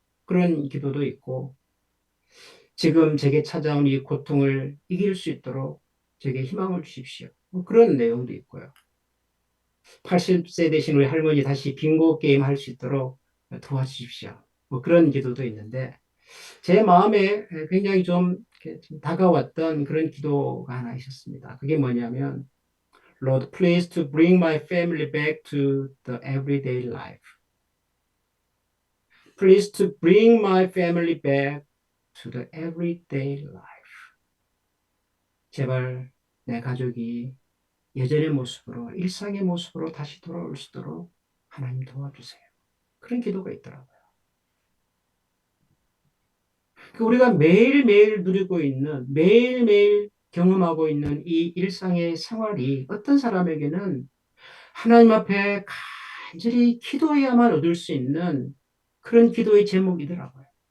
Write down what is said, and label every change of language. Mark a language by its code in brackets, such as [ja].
[ko] 그런 기도도 있고 지금 제게 찾아온 이 고통을 이길 수 있도록 제게 희망을 주십시오. 뭐 그런 내용도 있고요. 80세 되신 우리 할머니 다시 빙고 게임 할 수 있도록 도와주십시오. 뭐 그런 기도도 있는데 제 마음에 굉장히 좀 다가왔던 그런 기도가 하나 있었습니다. 그게 뭐냐면 [en] Lord, please to bring my family back to the everyday life. Please to bring my family back to the everyday life. [ko] 제발 내 가족이 예전의 모습으로, 일상의 모습으로 다시 돌아올 수 있도록 하나님 도와주세요. 그런 기도가 있더라고요. 우리가 매일매일 누리고 있는, 매일매일 경험하고 있는 이 일상의 생활이 어떤 사람에게는 하나님 앞에 간절히 기도해야만 얻을 수 있는 그런 기도의 제목이더라고요.